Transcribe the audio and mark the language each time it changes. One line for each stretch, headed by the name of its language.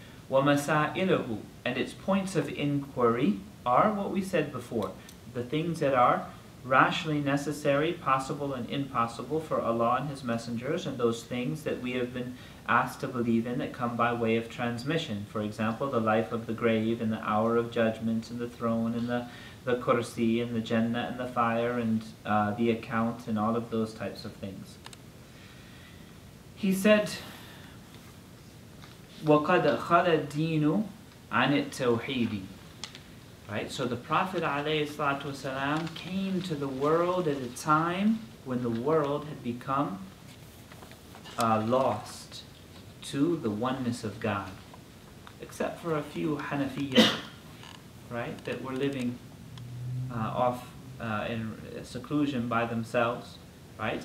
Arabic: وَمَسَائِلُهُ,
English: and its points of inquiry are what we said before, the things that are rationally necessary, possible and impossible for Allah and His messengers, and those things that we have been asked to believe in that come by way of transmission. For example, the life of the grave and the hour of judgment and the throne and the kursi and the Jannah and the fire and the account and all of those types of things. He said,
Arabic: وَقَدْ خَلَ الدِّينُ عَنِ التَّوْحِيدِ.
English: Right? So the Prophet ﷺ came to the world at a time when the world had become lost to the oneness of God. Except for a few Hanafiya, right, that were living off in seclusion by themselves, right?